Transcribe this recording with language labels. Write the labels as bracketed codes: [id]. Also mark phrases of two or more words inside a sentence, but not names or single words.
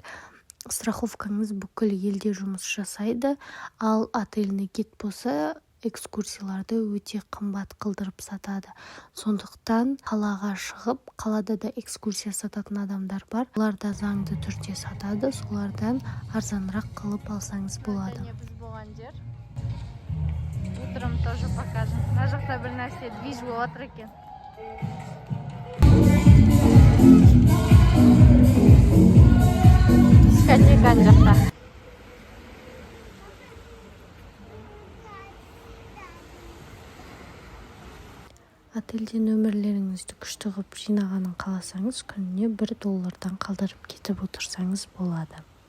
[kk] Страховкаңыз бүкіл елде жұмыс жасайды, ал отельный гид болса экскурсияларды өте қымбат қылдырып сатады. Сондықтан қалаға шығып, қалада да экскурсия сататын адамдар бар. Олар да заңды түрде сатады, солардан арзанырақ қылып алсаңыз болады. Біз болған жер. [ru] Утром тоже покажем. [kk] Мына жақта бір нәрсе движ болып жатыр екен. Дискотека ана жақта. Отельде нөмірлеріңізді күшті қылып жинағанын қаласаңыз, күніне $1 қалдырып кетіп отырсаңыз болады.